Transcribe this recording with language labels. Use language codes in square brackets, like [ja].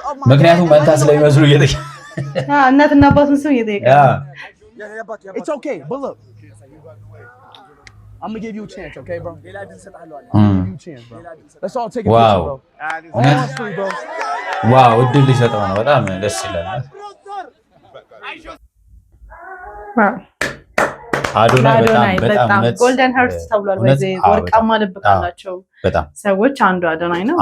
[am] ምክንያቱም መንታ ስለሚመስሉ እየጠየቀ እናትና አባቱን ስም እየጠየቀ [en] It's okay, but look, I'm gonna give you a chance, okay, bro? Give you a chance, bro. Let's all take a picture, bro. Honestly, bro. [am] Wow, እድል ሊሰጠው ነው። በጣም ደስ ይላል። አዶናይ በጣም ጎልደን ሃርት ተብሏል። በዚህ ወርቃማ ልብ ካላቸው ሰዎች አንዱ አዶናይ ነው።